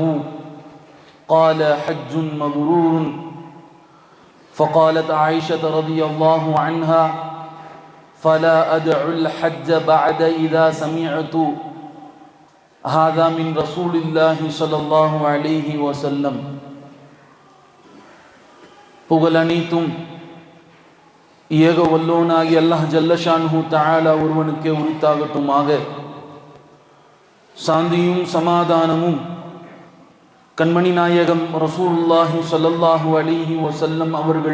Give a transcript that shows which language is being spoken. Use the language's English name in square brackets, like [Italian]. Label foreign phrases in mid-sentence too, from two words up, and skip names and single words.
[Arabic] قال: حج مبرور. فقالت عائشة رضي الله عنها: فلا أدع الحج بعد إذا سمعت هذا من رسول الله صلى الله عليه وسلم. [Tamil] புகழ் அனைத்தும் ஏக வல்லோனாகி அல்லாஹ் [Arabic] جل شأنه تعالى [Tamil] ஒருவனுக்கே உரித்தாகட்டுமாக. சாந்தியும் சமாதானமும் கண்மணி நாயகம் [Arabic] رسول الله صلى الله عليه وسلم [Tamil] அவர்கள்